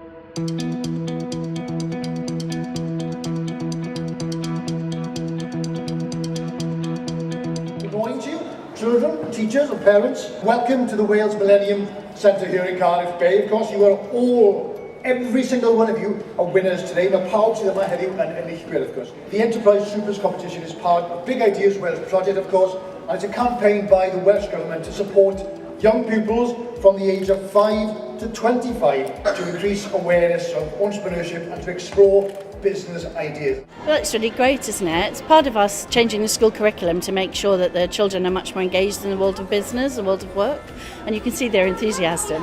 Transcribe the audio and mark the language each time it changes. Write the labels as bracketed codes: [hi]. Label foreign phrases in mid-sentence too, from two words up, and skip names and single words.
[en] Good morning to you, children, teachers and parents. Welcome to the Wales Millennium Centre here in Cardiff Bay. Of course, you are all, every single one of you are winners today. [cy] Mae pawb sydd yma heddiw yn enillwyr, [en] of course. The Enterprise Supers competition is part of Big Ideas Wales project, of course, and it's a campaign by the Welsh Government to support young pupils from the age of 5 to 25 to increase awareness of entrepreneurship and to explore business ideas. Well, it's really great, isn't it? It's part of us changing the school curriculum to make sure that the children are much more engaged in the world of business, the world of work, and you can see their enthusiasm.